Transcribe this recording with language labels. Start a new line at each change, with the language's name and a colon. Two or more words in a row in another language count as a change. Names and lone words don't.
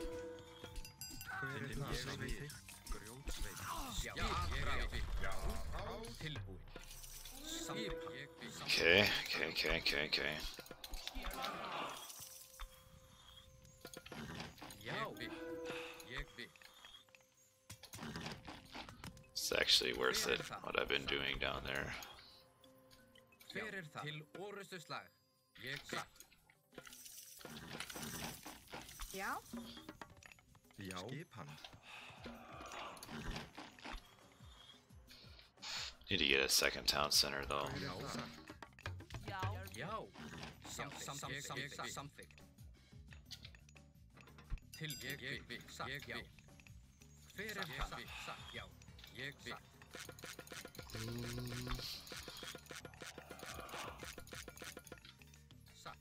Icelandic: Hver er það? Samþykkt. Grjótsveit. Já. Ég vil. Tilbúin. Skip. Ég vil. Okay. Já. Ég vil.
English: It's actually worth it, what I've been doing down there.
Icelandic: Hver það? Til orrustuslag. Ég vil. Já. Já. Skipan.
English: Need to get a second town center though.
Icelandic: Já. Samþykkt. Til ég vil. Ég vil. Hver það? Já. Ég vil. Satt.